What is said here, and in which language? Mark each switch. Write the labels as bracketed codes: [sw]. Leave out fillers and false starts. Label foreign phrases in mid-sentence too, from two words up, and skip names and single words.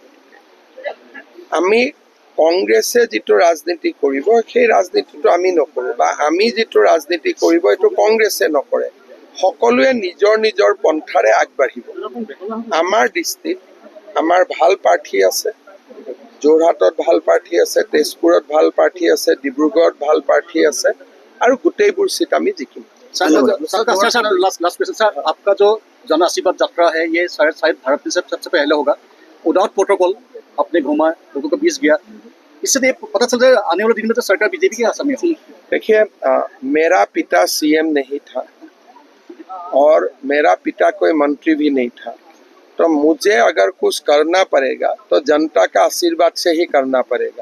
[as] আমি কংগ্ৰেছে যিটো ৰাজনীতি কৰিব, সেই ৰাজনীতিটো আমি নকৰোঁ, বা আমি যিটো ৰাজনীতি কৰিব এইটো কংগ্ৰেছে নকৰে। সকলোৱে নিজৰ নিজৰ পন্থাৰে আগবাঢ়িব। আমাৰ দৃষ্টিত আমাৰ ভাল প্ৰাৰ্থী আছে, যোৰহাটত ভাল প্ৰাৰ্থী আছে, তেজপুৰত ভাল প্ৰাৰ্থী আছে, ডিব্ৰুগড়ত ভাল প্ৰাৰ্থী আছে, আৰু গোটেইবোৰ চিট আমি জিকিম। [hi] आपका जो जन आशीर्वाद यात्रा है, ये शायद भारत में सबसे पहले होगा। उदाहरण प्रोटोकॉल आपने घूमा, लोगों को बीच गया, इससे पता चल रहा है आने वाले दिन में तो सरकार बीजेपी की आसामी है। देखिए, मेरा पिता सीएम नहीं था और मेरा पिता कोई मंत्री भी नहीं था, तो मुझे अगर कुछ करना पड़ेगा तो जनता का आशीर्वाद से ही करना पड़ेगा।